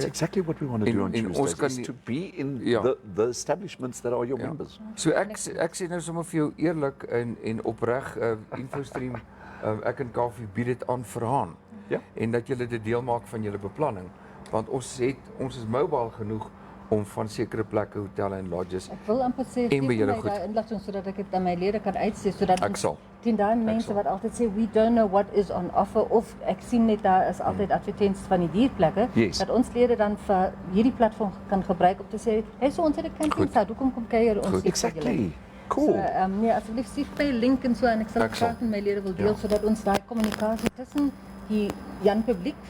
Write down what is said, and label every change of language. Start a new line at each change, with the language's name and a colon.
English: That's exactly what we want to do on Tuesdays, is to be in the establishments that are your members.
Afrikaans: So ek sê nou sommer vir jou eerlik en opreg, InfoStream, ek en Kaufeee bied dit aan vir Haan. Ja. En dat julle dit deel maak van julle beplanning, want ons is mobile genoeg om van sekere plekke, hotelle en lodges. Ek wil amper sê, en by julle goed. daai inligting sodat ek dit aan my lede kan uitsê, sodat Ek sal. teen daai mense wat altyd sê
English: we don't know what is on offer,
Afrikaans: of ek sien net daar is altyd advertensies van die dierplekke,
English: Yes.
Afrikaans: dat ons lede dan vir hierdie platform kan gebruik om te sê, hey, so ons het 'n campingsite, hoekom kom kuier ons nie?
English: Exactly. Cool.
Afrikaans: So, nee, asseblief stuur my 'n link en so, en ek sal Ek sal. graag met my lede wil deel, sodat ons daai kommunikasie tussen die Jan publiek,